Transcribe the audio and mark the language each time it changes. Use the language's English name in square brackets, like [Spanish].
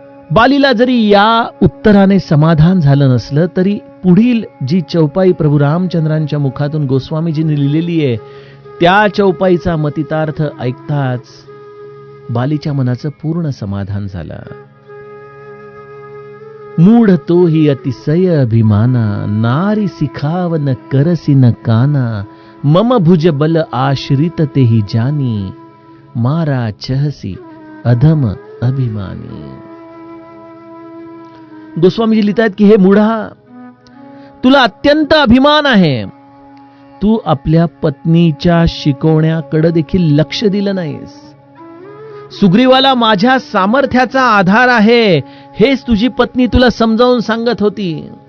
[Marathi] बालीला जरी या उत्तराने समाधान झालं नसलं तरी पुढील जी चौपाई प्रभू रामचंद्रांच्या मुखातून गोस्वामीजींनी लिहिलेली आहे त्या चौपाईचा मतितार्थ ऐकताच बालीच्या मनाचं पूर्ण समाधान झालं. [Awadhi] मूढ तो ही अतिशय अभिमाना नारी सिखाव न करसी न काना मम भुज बल आश्रित ते ही जानी मारा चहसी अधम अभिमानी. [Marathi] गोस्वामीजी लिहितात की हे मूढा, तुला अत्यंत अभिमान आहे, तू आपल्या पत्नीच्या शिकवण्याकडे देखील लक्ष दिलं नाहीस. सुग्रीवाला माझ्या सामर्थ्याचा आधार आहे हेच तुझी पत्नी तुला समजावून सांगत होती.